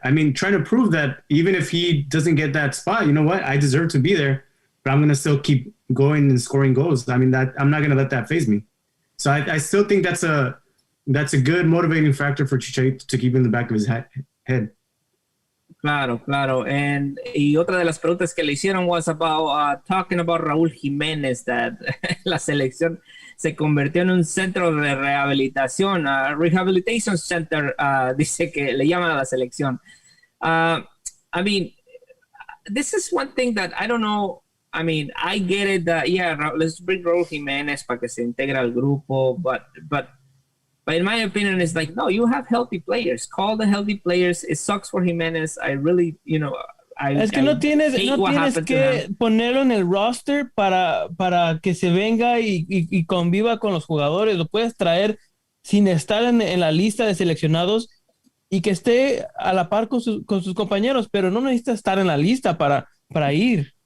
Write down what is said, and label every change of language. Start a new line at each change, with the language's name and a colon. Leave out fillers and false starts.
English: I mean, trying to prove that even if he doesn't get that spot, you know what? I deserve to be there, but I'm going to still keep going and scoring goals. I mean, that I'm not going to let that faze me. So I still think that's a good motivating factor for Chicharito to keep in the back of his head.
Spanish: Claro. Y otra de las preguntas que le hicieron
English: was about talking about
Spanish: Raúl Jiménez, that la selección se convirtió en un centro de rehabilitación,
English: rehabilitation center,
Spanish: dice que le llaman a la selección.
English: I mean, this is one thing that I don't know. I mean, I get it that, yeah, let's bring Raúl Jiménez
Spanish: para que se integre al grupo,
English: but in my opinion, it's like, no, you have healthy players. Call the healthy players. It sucks for Jiménez. I really,
Spanish: es que no tienes que ponerlo en el roster para que se venga y conviva con los jugadores. Lo puedes traer sin estar en la lista de seleccionados y que esté a la par con sus compañeros, pero no necesita estar en la lista para ir.